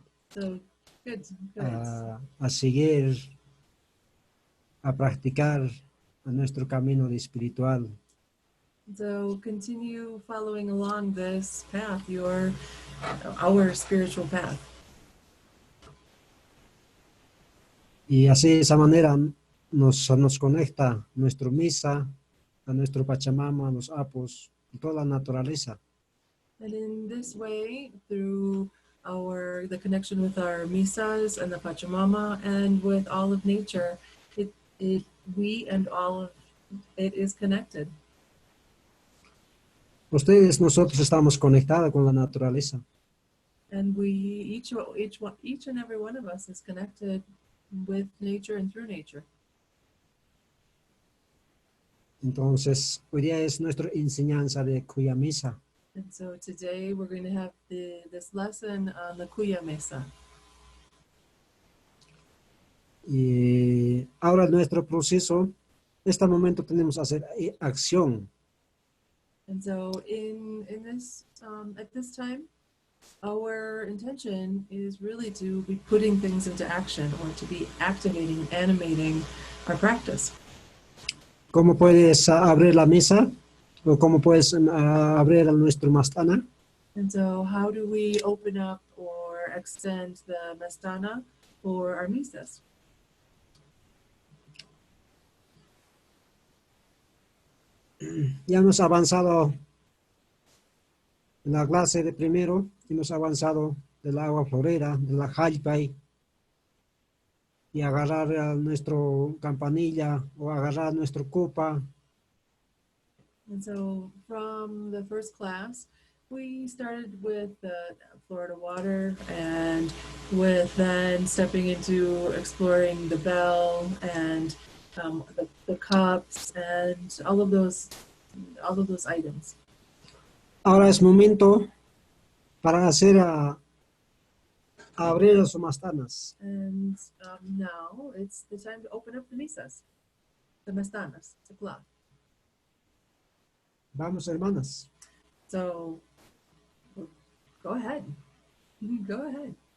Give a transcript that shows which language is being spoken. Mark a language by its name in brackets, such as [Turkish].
[English] So good. [Spanish] A seguir, a practicar a nuestro camino de espiritual. [English] So continue following along this path, our spiritual path. [Spanish] Y así de esa manera nos conecta nuestro misa, a nuestro Pachamama, a los apos, y toda la naturaleza. [English] And in this way, through the connection with our misas and the Pachamama and with all of nature, we and all of it is connected. [Spanish] Ustedes, nosotros estamos conectados con la naturaleza. [English] And we each and every one of us is connected with nature and through nature. [Spanish] Entonces, hoy día es nuestra enseñanza de Cuya Mesa. [English] And so today we're going to have this lesson on the Cuya Mesa. [Spanish] Y ahora nuestro proceso, en este momento tenemos que hacer acción [English] And so in this at this time, our intention is really to be putting things into action or to be activating, animating our practice. [Spanish] ¿Cómo puedes abrir la mesa? ¿O cómo puedes abrir nuestro mastana? [English] And so how do we open up or extend the mastana for our misas? [Spanish] Ya hemos avanzado en la clase de primero, hemos avanzado del agua florera, de la jalpai, y agarrar a nuestro campanilla o agarrar nuestro copa. [English] And so from the first class, we started with the Florida water and with then stepping into exploring the bell and the cups and all of those items. [Spanish] Ahora es momento para hacer abrir las mastanas. [English] And now it's the time to open up the misas, the mastanas, the cloth. [Spanish] Vamos, hermanas. [English] So go ahead. Go ahead.